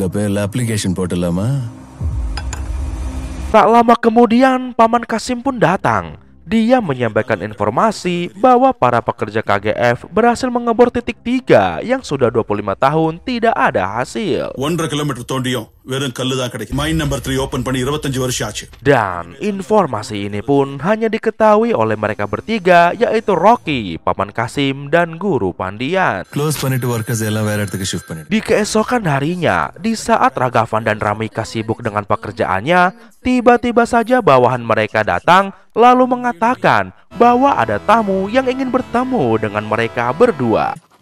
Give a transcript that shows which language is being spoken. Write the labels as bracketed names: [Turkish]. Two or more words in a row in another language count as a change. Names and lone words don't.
[Indonesian] Tak lama kemudian Paman Kasim pun datang. Dia menyampaikan informasi bahwa para pekerja KGF berhasil mengebor titik 3 yang sudah 25 tahun tidak ada hasil. [Tamil] 1.5 kilometer தோண்டியும் வெறும் கல்லு தான் கிடைக்கும். [English] Mine number 3 open [Tamil] பண்ணி 25 வருஷம் ஆச்சு. [Indonesian] Dan informasi ini pun hanya diketahui oleh mereka bertiga, yaitu Rocky, Paman Kasim, dan Guru Pandian. Di keesokan harinya, di saat Ragavan dan Ramika sibuk dengan pekerjaannya, tiba-tiba saja bawahan mereka datang lalu mengatakan bahwa ada tamu yang ingin bertemu dengan mereka berdua.